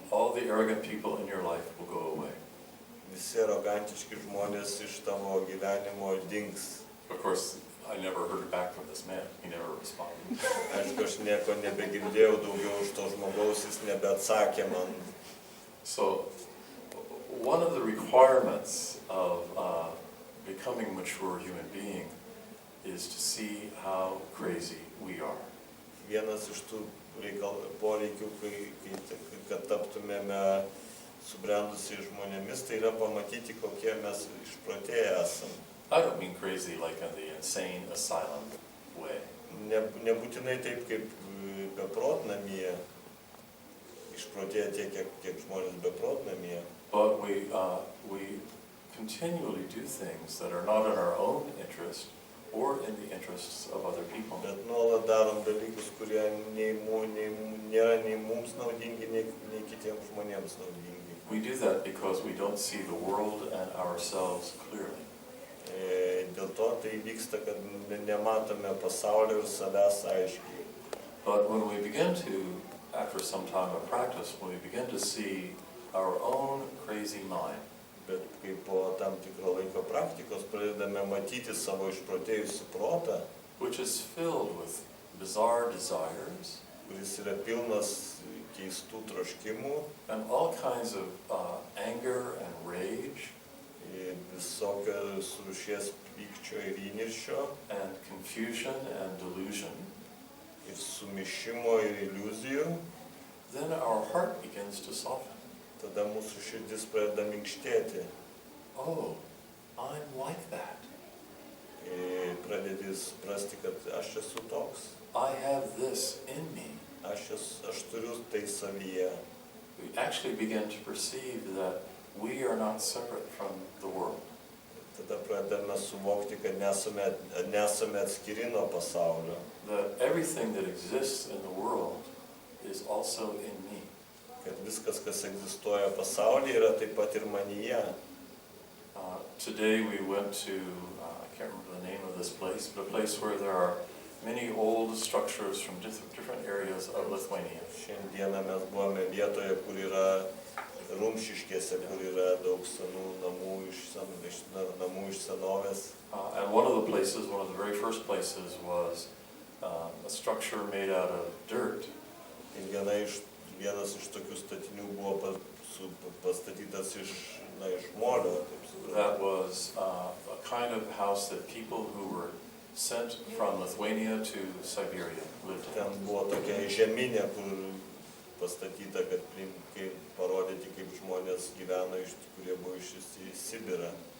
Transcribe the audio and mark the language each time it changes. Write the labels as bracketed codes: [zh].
[en] all the arrogant people in your life will go away. [lt] visi arogantiški žmonės iš tavo gyvenimo dings. [en] Of course, I never heard back from this man. He never responded. [lt] Aišku, aš nieko nebegirdėjau daugiau iš to žmogaus, jis nebeatsakė man. [en] So, one of the requirements of becoming a mature human being is to see how crazy we are. [lt] Vienas iš tų poreikių, kad taptumėme subrendusiai žmonėmis, tai yra pamatyti, kokie mes išprotėję esame. [en] I don't mean crazy like in the insane asylum way. [lt] Nebūtinai taip kaip beprotnamyje, išprotėję tiek, kiek žmonės beprotnamyje. [en] But we continually do things that are not in our own interest or in the interests of other people. [lt] Bet nuolat darom dalykus, kurie nėra nei mums naudingi, nei kitiems žmonėms naudingi. [en] We do that because we don't see the world and ourselves clearly. [lt] Dėl to tai vyksta, kad nematome pasaulio ir savęs aiškiai. [en] But when we begin to, after some time of practice, when we begin to see our own crazy mind, [lt] Bet kai po tam tikro laiko praktikos pradedame matyti savo išprotėjusių protą, [en] which is filled with bizarre desires [lt] kuris yra pilnas keistų troškimų, [en] and all kinds of anger and rage [lt] visokios rūšies pykčio ir įniršio, [en] and confusion and delusion, [lt] ir sumišimo ir iliuzijų, [en] then our heart begins to soften. [lt] tada mūsų širdis pradeda minkštėti. [en] Oh, I'm like that. [lt] Pradedi suprasti, kad aš esu toks. [en] I have this in me. [lt] Aš turiu tai savyje. [en] We actually begin to perceive that we are not separate from the world. [lt] Tada pradedame suvokti, kad nesame atskiri nuo pasaulio. [en] That everything that exists in the world is also in me. [lt] Kad viskas, kas egzistuoja pasaulyje, yra taip pat ir manyje. [en] Today we went to, I can't remember the name of this place, but a place where there are many old structures from different areas of Lithuania. [lt] Šiandieną mes buvome vietoje, kur yra Rumšiškėse, kur yra daug senų namų iš senovės. [en] And one of the places, one of the very first places was a structure made out of dirt. [lt] Ir vienas iš tokių statinių buvo pastatytas iš molio. [en] That was a kind of house that people who were sent from Lithuania to Siberia lived in. [lt] Ten buvo tokia žeminė, kur pastatyta, kad parodyti, kaip žmonės gyveno, kurie buvo išsiųsti į Sibirą.